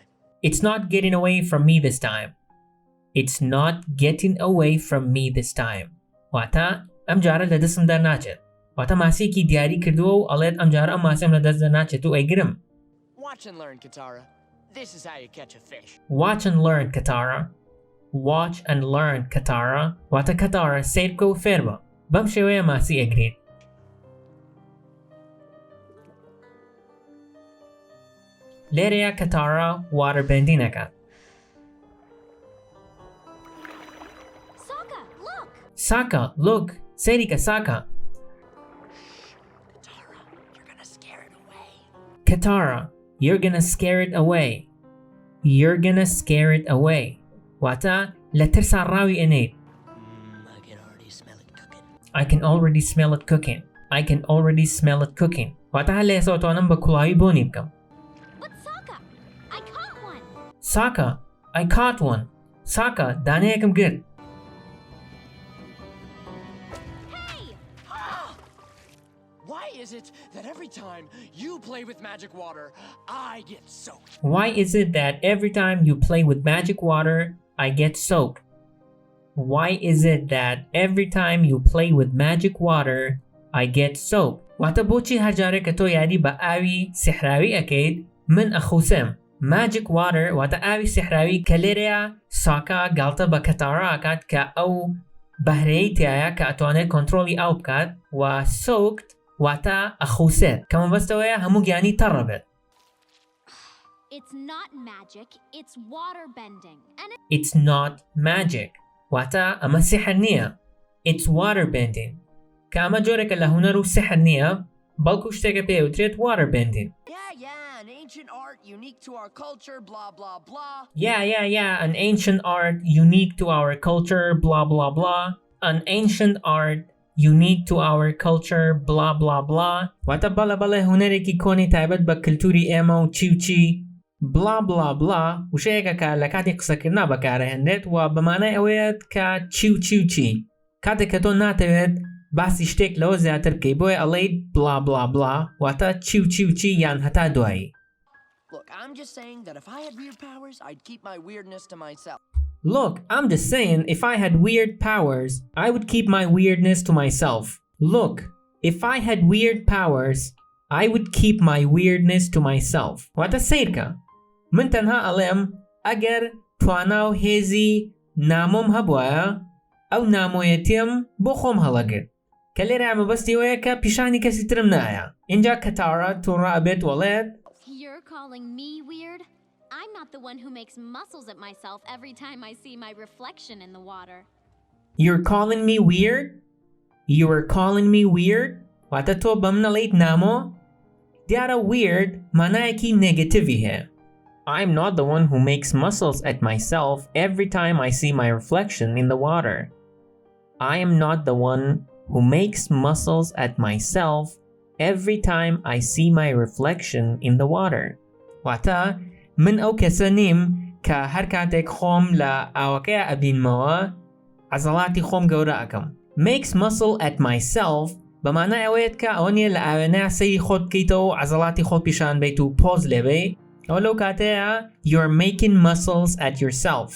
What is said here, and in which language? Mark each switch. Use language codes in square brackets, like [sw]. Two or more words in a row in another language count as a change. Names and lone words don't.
[en] It's not getting away from me this time. It's not getting away from me this time. [ckb] واتە ئەم جارە لە دەستم دەرناچێت. واتە ماسیەکی دیاری کردووە و ئەڵێت ئەم جارە ئەم ماسیەم لە دەست دەرناچێت و ئەیگرم. [en] Watch and learn, Katara. This is how you catch a fish. Watch and learn, Katara. Watch and learn, Katara. [ckb] واتە Katara سیر بکە و فێر بە. بەم شێوەیە ماسی ئەگرێت. لێرەیە کەتارە waterbending ئەکات. [en] Saka, look! [ckb] سەیریکە Saka. [en] Katara, you're gonna scare it away. You're gonna scare it away. [ckb] واتە لە ترسا ڕاوی ئەنێیت. [en] I can already smell it cooking. I can already smell it cooking. [ckb] واتە هەر لە ئێستا ئەتوانم بە کوڵاوی بۆنی بکەم. [en] Saka, I caught one. Saka, [ckb] دانەیەکم گرت. [en] Hey! Why is it that every time you play with magic water, I get soaked? Why is it that every time you play with magic water, I get soaked? Why is it that every time you play with magic water, I get soaked? [ckb] واتە بۆچی هەر جارێک کە تۆ یاری بە ئاوی سحراوی ئەکەیت من ئەخوسم. [en] Magic water [ckb] واتە ئاوی سحراوی کە لێرەیە ساکا گاڵتە بە کەتارە ئاکات کە ئەو بەهرەی تایە کە ئەتوانێت کۆنتڕۆڵی ئاو بکات و soaked واتە ئەخوسێت کە مەبەستەوەیە هەموو گیانی تەڕە بێت. [en] It's not magic, it's waterbending. It's not magic [ckb] واتە ئەمە سحر نییە. [en] It's waterbending [ckb] کە ئەمە جۆرێکە لە هونەر و سحر نییە بەڵکو شتێکە پێوترێت waterbending. [en] An ancient art unique to our culture, blah, blah, blah. Yeah, an ancient art unique to our culture, blah, blah, blah. An ancient art unique to our culture, blah, blah, blah. [ckb] واتە بەڵێ هونەرێکی کۆنی تایبەت بە کلتوری ئێمە و چی [en] blah, blah, blah [ckb] وشەیەکە کە لە کاتی قسەکردنا بەکارهێنرێت و بەمانای ئەوەیەت کە چی کاتێک کە تۆ ناتەوێت باسی شتێک لەوە زیاتر بکەی بۆیە ئەڵێیت [en] blah, blah, blah [ckb] واتە چی یان هەتا دوایی. [en] Look, I'm just saying that if I had weird powers, I'd keep my weirdness to myself. Look, I'm just saying if I had weird powers, I would keep my weirdness to myself. Look, if I had weird powers, I would keep my weirdness to myself. [ckb] واتە سیرکە. من تەنها ئەڵێم ئەگەر توانا و هێزی نامۆم هەبوایە ئەو نامۆیەتیم بۆ خۆم هەڵەگرت. کە لێرە مەبەستی ئەوەیە کە پیشانی کەسی ترم نایە. اینجا کەتارە تووڕە ئەبێت وەڵێت [en] You're calling me weird? I'm not the one who makes muscles at myself every time I see my reflection in the water. You're calling me weird? You're calling me weird? [ckb] واتە تۆ بەم نەڵێیت نامۆ؟ دیارە weird مانایەکی نێگەتیڤی هەیە. [en] I'm not the one who makes muscles at myself every time I see my reflection in the water. I am not the one who makes muscles at myself every time I see my reflection in the water. [ckb] واتە من ئەو کەسە نیم کە هەر کاتێک خۆم لە ئاوەکەیە ئەبینمەوە عەزەڵاتی خۆم گەورە ئەکەم. [en] Makes muscle at myself [ckb] بەمانە ئەوەیەت کە ئەوە نیە لە ئاوێنەیە سەیری خۆت بکەیتەوە و عەزەڵاتی خۆت پیشان بیت و پۆز لێبێ ئەوە لەو کاتەیە [en] you're making muscles at yourself.